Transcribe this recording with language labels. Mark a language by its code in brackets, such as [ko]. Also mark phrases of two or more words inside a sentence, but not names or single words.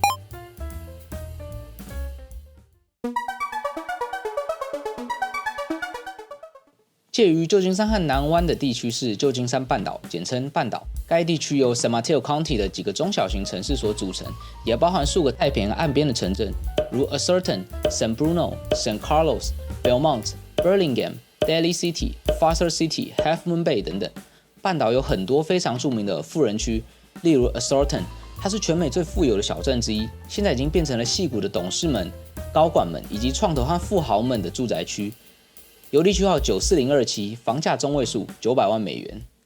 [zh] 介于旧金山和南湾的地区是旧金山半岛，简称半岛。该地区由 San Mateo County 的几个中小型城市所组成，也包含数个太平洋岸边的城镇，如 Acerton、San Bruno、San Carlos、Belmont、Burlingame、Daly City、Foster City、Half Moon Bay 等等。半岛有很多非常著名的富人区，例如 Acerton， 它是全美最富有的小镇之一，现在已经变成了矽谷的董事们、高管们以及创投和富豪们的住宅区。邮递区号94027，房价中位数900万美元。